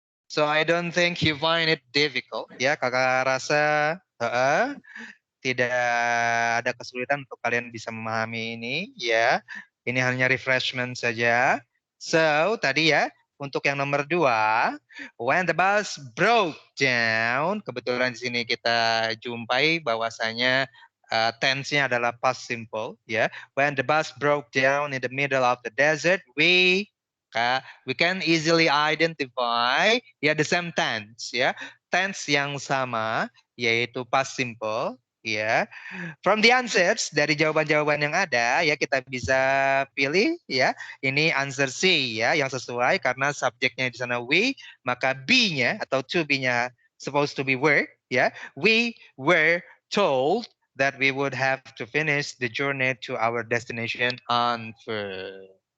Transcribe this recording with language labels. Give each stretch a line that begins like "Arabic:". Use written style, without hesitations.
English: So I don't think you find it difficult.
Indonesian: Ya, kakak rasa tidak ada kesulitan untuk kalian bisa memahami ini. Ya, ini hanya refreshment saja. So tadi ya, untuk yang nomor 2,
English: when the bus broke down,
Indonesian: kebetulan di sini kita jumpai bahwasanya tense-nya adalah past simple.
English: Ya, when the bus broke down in the middle of the desert, we can easily identify the same tense ya,
Indonesian: tense yang sama yaitu past simple
English: ya. From the answers
Indonesian: dari jawaban-jawaban yang ada ya kita bisa pilih ya, ini answer C ya yang sesuai karena subjeknya di sana we, maka B-nya atau to be-nya
English: supposed to be were
Indonesian: ya.
English: We were told that we would have to finish the journey to our destination on foot.